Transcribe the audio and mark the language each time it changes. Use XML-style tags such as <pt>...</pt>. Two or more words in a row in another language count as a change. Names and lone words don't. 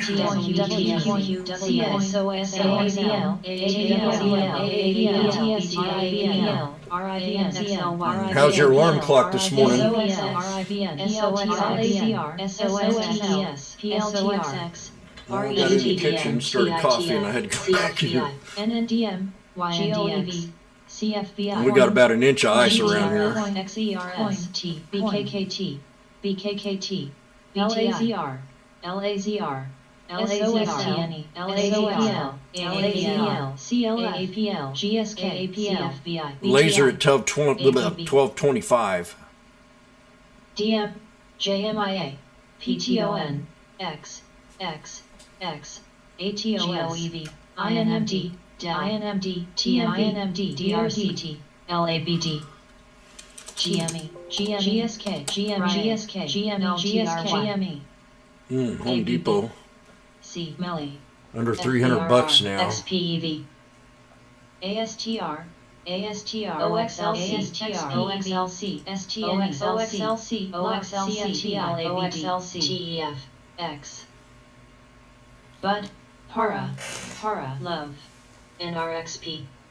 <en>How's your alarm clock this morning? I got in the kitchen, started coffee, and I had to go back here. NNDM, YNDX, CFBI. We got about an inch of ice around here. BKKT, BKKT, LAZR, LAZR, LAZR, LAZPL, LAZPL, CLF, APL, GSK, CFBI, Laser at APB. 1225. DM, JMIA, PTON, X, ATOS, GOEV, INMD, INMD, TMP, DRCT, LABD, GME, GSK, GSK, GME, Home ABB. Depot. C, Melly, Under 300 bucks now. XPEV, ASTR, OXLC, OXLC, OXLC, OXLC, TEF, X. Bud, Para, Love, NRXP.</en>